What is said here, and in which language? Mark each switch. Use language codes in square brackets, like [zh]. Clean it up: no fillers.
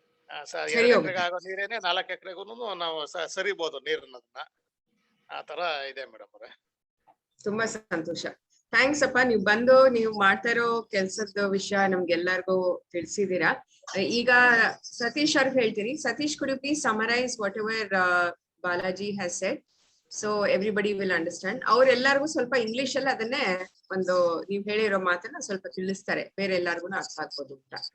[kn] 2 ಎಕರೆಗೆ ಆಗೋ ನೀರೇನೆ 4 ಎಕರೆಗೂನು ನಾವು ಸರಿಬಹುದು ನೀರನ್ನೋದನ್ನ. ಆ ತರ ಇದೆ ಮೇಡಮ್ ಅವ್ರೆ. ತುಂಬಾ ಸಂತೋಷ. ಥ್ಯಾಂಕ್ಸ್ ಅಪ್ಪ, ನೀವು ಬಂದು ನೀವು ಮಾಡ್ತಾ ಇರೋ ಕೆಲ್ಸದ ವಿಷಯ ನಮ್ಗೆಲ್ಲರಿಗೂ ತಿಳಿಸಿದೀರಾ. ಈಗ ಸತೀಶ್ ಅವ್ರಿಗೆ ಹೇಳ್ತೀನಿ. [en] Satish, could you please summarize whatever Balaji has said so everybody will understand. [kn] ಅವ್ರೆಲ್ಲರಿಗೂ ಸ್ವಲ್ಪ ಇಂಗ್ಲಿಷ್ ಅಲ್ಲಿ ಅದನ್ನೇ ಒಂದು ನೀವ್ ಹೇಳಿರೋ ಮಾತನ್ನ ಸ್ವಲ್ಪ ತಿಳಿಸ್ತಾರೆ, ಬೇರೆ ಎಲ್ಲಾರ್ಗು ಅರ್ಥ ಆಗ್ಬೋದು ಅಂತ.